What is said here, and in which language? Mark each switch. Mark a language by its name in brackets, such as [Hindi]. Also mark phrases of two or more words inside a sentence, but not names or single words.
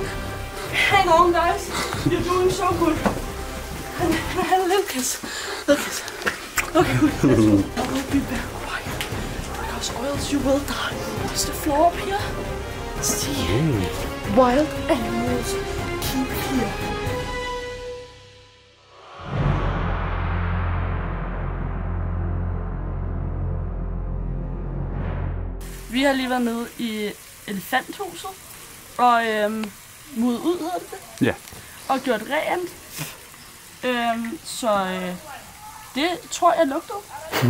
[English] Hang on, guys. You're doing so good. And I had a little kiss. Little kiss. Okay, good. Let's go. I will be very quiet. Because or else you will die. What's the floor up here? See? Wild animals keep here. [Danish] Vi har lige været nede i elefanthuset og mudet ud, hedder det? Ja. Og gjort rent. Så det tror jeg lugtede.